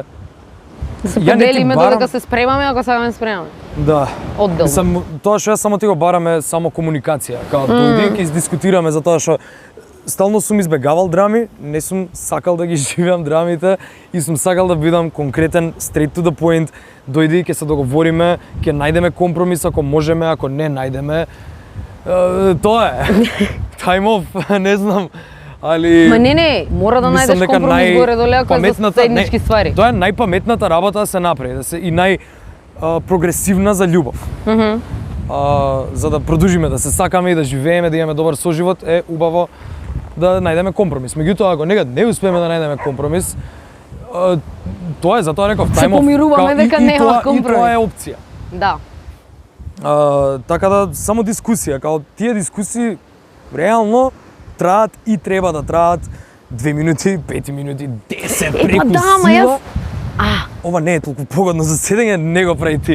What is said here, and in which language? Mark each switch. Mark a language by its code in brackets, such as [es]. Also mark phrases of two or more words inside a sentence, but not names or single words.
[mk] Да се Ја не ти поделиме барам- додека се спремаме, ако сакаме да спремаме. Да. Одделно. Мислам, тоа што јас само ти го барам е само комуникација. Као дојди ќе издискутираме за тоа што стално сум избегавал драми, не сум сакал да ги живеам драмите и сум сакал да бидам конкретен, [en] straight to the point. [mk] Дојди, ќе се договориме, ќе најдеме компромис ако можеме, ако не најдеме. Тоа е. [en] Time off, [mk] не знам. Али Ма не, мора да мислам најдеш дека компромис горе доле ако е за паметната- заеднички не, ствари. Тоа е најпаметната работа да се направи, да се и прогресивна за љубов. За да продолжиме да се сакаме и да живееме, да имаме добар соживот, е убаво да најдеме компромис. Меѓутоа, ако некад не успееме да најдеме компромис, тоа е, затоа реков, Се [en] time off. [mk] помируваме Као, дека нема тоа, компромис. И тоа е опција. Да. Така да, само дискусија, као тие дискусии реално траат и треба да траат 2 минути, 5 минути, 10 преку да, ама сила. јас- Ова не е толку погодно за седење, не го прави ти.